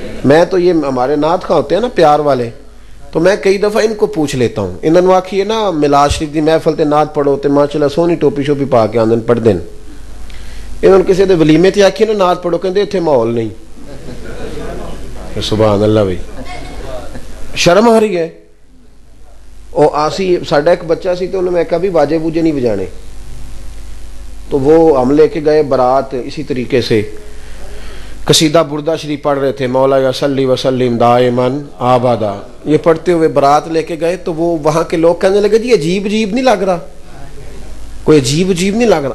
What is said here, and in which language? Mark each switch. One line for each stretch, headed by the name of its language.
Urdu: میں تو یہ ہمارے نعت خواں ہوتے ہیں نا پیار والے تو میں کئی دفعہ ان کو پوچھ لیتا ہوں.
Punjabi: انہوں نے آکھی ہے نا میلاد شریف دی محفل تے نعت پڑھو تے ماشاءاللہ سونی ٹوپی شوپی پا کے آندن پڑھ دین. انہوں نے کسی دے ولیمے تے آکھی نا نعت پڑھو کہندے اتنے ماحول نہیں.
Urdu: سبحان اللہ بھائی شرم آ رہی ہے.
Punjabi: او آسی ساڈا ایک بچہ سی
Urdu: تو انہوں نے کہا بھی باجے بوجے نہیں بجانے تو وہ ہم لے کے گئے برات اسی طریقے سے قصیدہ بردہ شریف پڑھ رہے تھے
Arabic: مولا یا صلی وسلم دائماً آبادا
Urdu: یہ پڑھتے ہوئے برات لے کے گئے تو وہ وہاں کے لوگ کہنے لگے جی عجیب نہیں لگ رہا کوئی عجیب نہیں لگ رہا.